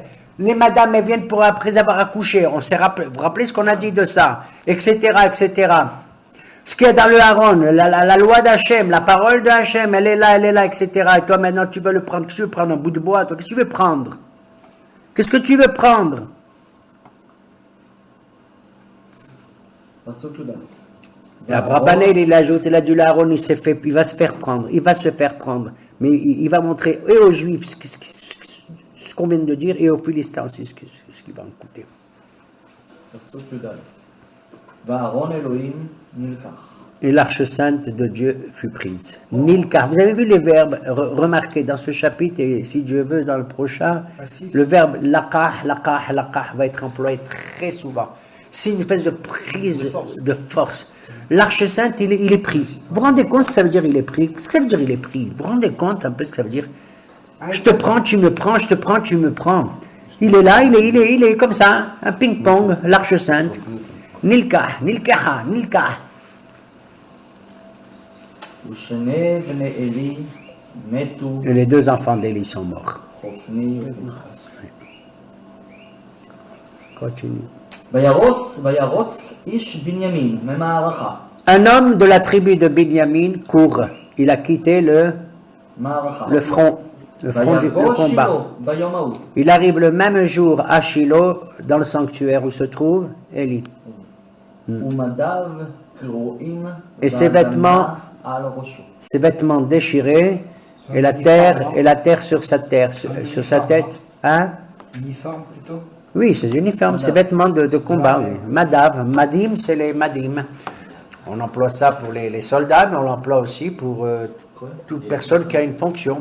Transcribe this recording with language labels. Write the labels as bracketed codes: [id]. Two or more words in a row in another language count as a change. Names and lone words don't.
[fr] Les madames, elles viennent après avoir accouché. On s'est rappelé, vous vous rappelez ce qu'on a dit de ça, etc., etc. Ce qu'il y a dans le Aaron, la loi d'Hachem, la parole de Hachem, elle est là, etc. Et toi, maintenant, tu veux le prendre. Qu'est-ce que tu veux prendre? Un bout de bois? Toi, qu'est-ce que tu veux prendre? Qu'est-ce que tu veux prendre? [he] פסוק י"ד [fr] Et Abrabanel, il ajoute, il a dit, l'Aaron, il va se faire prendre. Mais il va montrer et aux Juifs ce qu'on vient de dire, et aux Philistins aussi ce qu'il va en coûter. [he] פסוק י"ד ואהרון אלוהים נלקח. [fr] Et l'arche sainte de Dieu fut prise. Nilkar. Vous avez vu les verbes remarqués dans ce chapitre, et si Dieu veut, dans le prochain, le verbe laqah va être employé très souvent. C'est une espèce de prise de force. L'arche sainte, il est pris. Vous vous rendez compte ce que ça veut dire il est pris? Qu'est-ce que ça veut dire il est pris? Vous vous rendez compte un peu ce que ça veut dire? Je te prends, tu me prends, je te prends, tu me prends. Il est là, il est comme ça, un ping-pong, l'arche sainte. Nilkah. [he] ושני בני עלי מתו [fr] Et les deux enfants d'Élie sont morts. חופני ופנחס. Continue. [he] וירוץ איש בנימין ממערכה. [fr] Un homme de la tribu de Binyamin court. Il a quitté le front du [he] ויבוא [fr] combat. [he] שילה ביום ההוא. [fr] Il arrive le même jour à Shiloh, dans le sanctuaire où se trouve Élie. [he] ומדיו קרועים [fr] Et ses vêtements [he] על ראשו. [fr] Ses vêtements déchirés et la terre sur sa tête. Hein? Uniforme plutôt? Oui, ses uniformes, ses vêtements de combat. Oui. Madim, c'est les madim. On emploie ça pour les soldats, mais on l'emploie aussi pour toute personne qui a une fonction.